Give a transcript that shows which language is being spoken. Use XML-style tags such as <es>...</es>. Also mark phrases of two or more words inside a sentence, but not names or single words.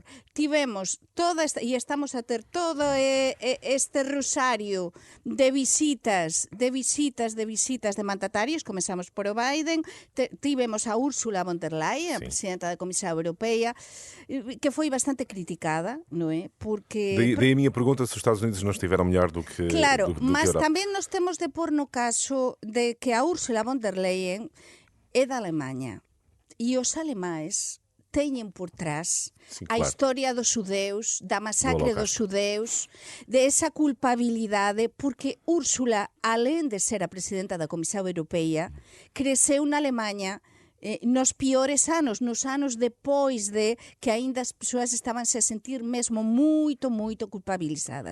<gl>Tivemos e estamos a ter todo este rosario de visitas de mandatarios. Comezamos por o Biden, tivemos a Ursula von der Leyen, a presidenta da Comisión Europea, que foi bastante criticada, non é? Porque</gl> <pt>Daí a minha pergunta se os Estados Unidos não estiveram melhor do que</pt> <gl>claro,</gl> <pt>do</pt> <gl>mas</gl> <pt>que a Europa.</pt> <gl>tamén nos temos de pôr no caso de que a Ursula von der Leyen é da Alemanha e os alemães teñen por trás a historia dos xudeus, da masacre dos xudeus, de esa culpabilidade, porque Úrsula, alén de ser a presidenta da Comisión Europea, creceu na Alemanha nos piores anos, nos anos depois de que aínda as persoas estaban se sentir mesmo moito culpabilizadas.</gl>